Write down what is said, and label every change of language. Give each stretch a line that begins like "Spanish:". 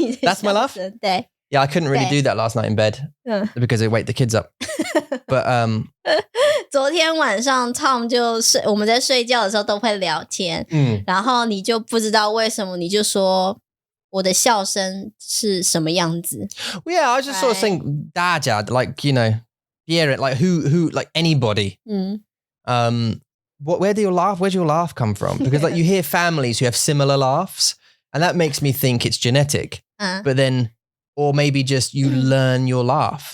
English: That's my laugh? Yeah, I couldn't really do that last night in bed because I wake the kids up. But
Chinese: 昨天晚上 Tom 就睡，我们在睡觉的时候都会聊天，然后你就不知道为什么，你就说我的笑声是什么样子。
English: Yeah, I was just sort of saying 大家 like, you know, yeah, like who like anybody. Where's your laugh come from? Because like you hear families who have similar laughs, and that makes me think it's genetic. But then, or maybe just you learn your laugh.